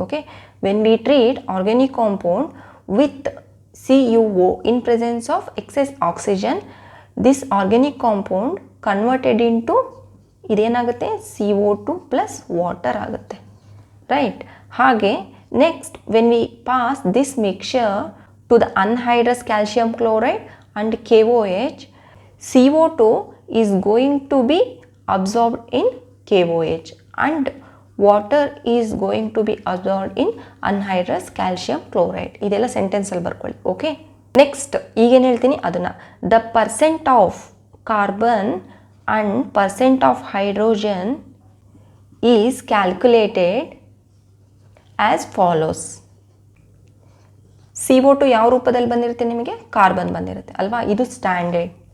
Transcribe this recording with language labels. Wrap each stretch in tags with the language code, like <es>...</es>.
<en>okay, when we treat organic compound with CuO in presence of excess oxygen, this organic compound converted into</en> <kn>ಇದೇನಾಗುತ್ತೆ? CO2 plus water ಆಗುತ್ತೆ, right? ಹಾಗೆ</kn> <en>Next, when we pass this mixture to the anhydrous calcium chloride and KOH, CO2 is going to be absorbed in KOH and water is going to be absorbed in anhydrous calcium chloride.</en> <kn>ಇದೆಲ್ಲ sentence ಅಲ್ಲಿ ಬರ್ಕೊಳ್ಳಿ. Okay, next ಈಗೇನು ಹೇಳ್ತೀನಿ ಅದನ್ನ.</kn> <en>The percent of carbon and percent of hydrogen is calculated as follows.</en> <kn>CO2 ಯಾವ ರೂಪದಲ್ಲಿ ಬಂದಿರುತ್ತೆ ನಿಮಗೆ? ಕಾರ್ಬನ್ ಬಂದಿರುತ್ತೆ ಅಲ್ವಾ, ಇದು ಸ್ಟ್ಯಾಂಡರ್ಡ್.</kn>